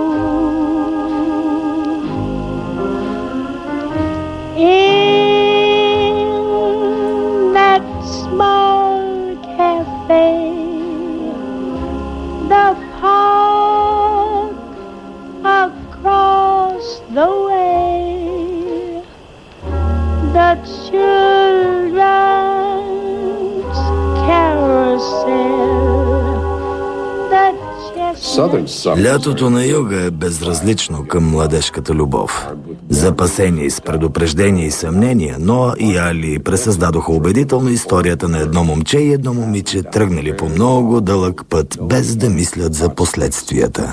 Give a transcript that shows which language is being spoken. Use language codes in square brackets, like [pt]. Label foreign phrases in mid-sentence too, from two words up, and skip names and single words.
[en] In that small cafe, the park across the way, the children's carousel, the [bg] Лятото на юга е безразлично към младежката любов. Запасени с предупреждения и съмнения, Ноа и Али пресъздадоха убедително историята на едно момче и едно момиче, тръгнали по много дълъг път, без да мислят за последствията.